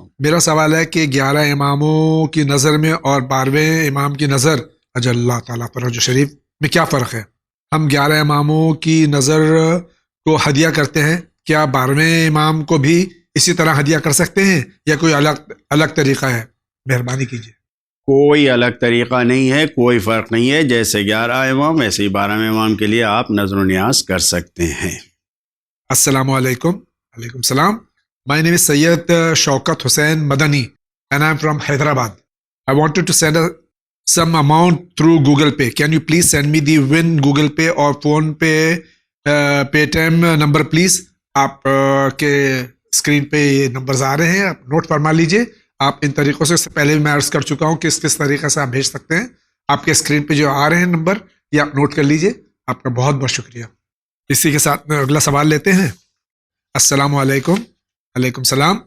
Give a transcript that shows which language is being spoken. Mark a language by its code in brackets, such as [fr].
[ur] میرا سوال ہے کہ 11 اماموں کی نظر میں اور 12ویں امام کی نظر اجل اللہ تعالیٰ فرج شریف میں کیا فرق ہے؟ ہم 11 اماموں کی نظر کو ہدیہ کرتے ہیں، کیا 12ویں امام کو بھی اسی طرح ہدیہ کر سکتے ہیں یا کوئی الگ طریقہ ہے؟ مہربانی کیجیے. کوئی الگ طریقہ نہیں ہے، کوئی فرق نہیں ہے. جیسے 11 امام ویسے ہی 12ویں امام کے لیے آپ نظر و نیاز کر سکتے ہیں. السلام علیکم. علیکم السلام. [en] My name is Sayyid Shaukat Hussain Madani and I'm from Hyderabad. I wanted to send some amount through Google Pay. Can you please send me the Win Google Pay or Phone Pay Paytm number please? [ur] آپ کے screen پہ یہ numbers آ رہے ہیں، آپ note فرما لیجئے. آپ ان طریقوں سے پہلے بھی میں عرض کر چکا ہوں کہ کس طریقے سے آپ بھیج سکتے ہیں. آپ کے اسکرین پہ جو آ رہے ہیں نمبر، یہ آپ نوٹ کر لیجئے. آپ کا بہت بہت شکریہ. اسی کے ساتھ میں اگلا سوال لیتے ہیں. السلام علیکم. علیکم السلام.